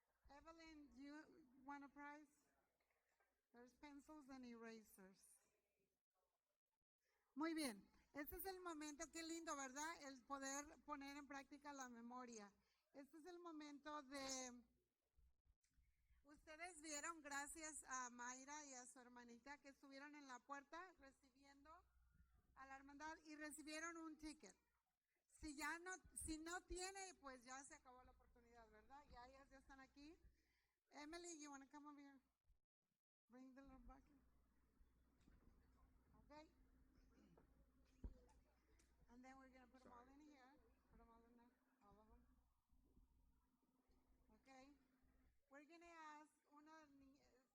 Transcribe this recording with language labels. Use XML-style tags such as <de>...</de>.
<en>Evelyn, do you want a prize? There's pencils and erasers.</en> <es>Muy bien. Este es el momento, qué lindo, ¿verdad? El poder poner en práctica la memoria. Este es el momento de... Ustedes vieron, gracias a Mayra y a su hermanita, que estuvieron en la puerta recibiendo a la hermandad y recibieron un ticket. Si no tiene, pues ya se acabó la oportunidad, ¿verdad? Ya ellas ya están aquí.</es> <en>Emily, you want to come over here? Bring the little bucket. Okay. And then we're going to put them all in here. Put them all in there. All of them. Okay. We're going to ask</en> <es>uno de los niños.</es>